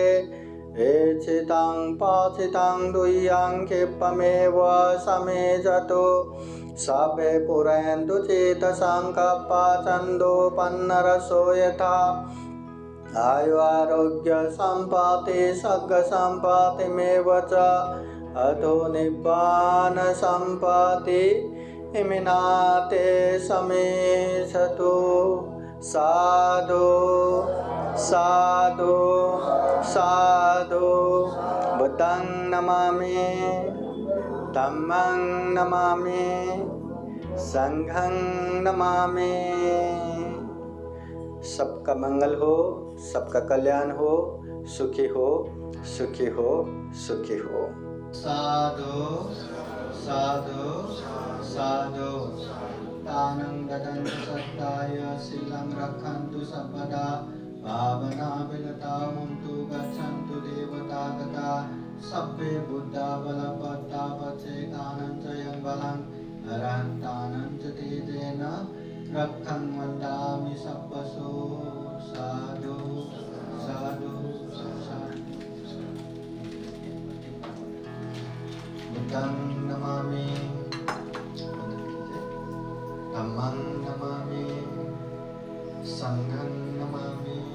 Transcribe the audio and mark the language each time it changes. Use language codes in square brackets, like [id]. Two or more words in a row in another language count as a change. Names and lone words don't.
[pi] एचितं पाचितं दुह्यं क्षिप्रमेव समेजतु सर्वे पुरन्तु चेतसां कप्पचन्दोपन्नरसो यथा। आयु आरोग्य सम्पत्ति सग्ग सम्पत्तिमेव च अतो निब्बान सम्पत्ति इमिनाते समेषतु। साधु साधु साधु। बुद्धं नमामि, धम्मं नमामि, संघं नमामि। [hi] सबका मंगल हो, सबका कल्याण हो, सुखी हो, सुखी हो, सुखी हो। [pi] साधु साधु साधु। दानं ददन्तु सत्ताय शीलं रक्षन्तु सर्वदा। भावना विगता मुन्तु गच्छन्तु देवता गता। सभ्ये बुद्धा बलवत्ता पचेतानं च यं बलं हरन्तानं च तेजेन रक्षं वन्दामि सर्वशो। साधु साधु साधु। बुद्धं नमामि, धम्मं नमामि, संघं नमामि।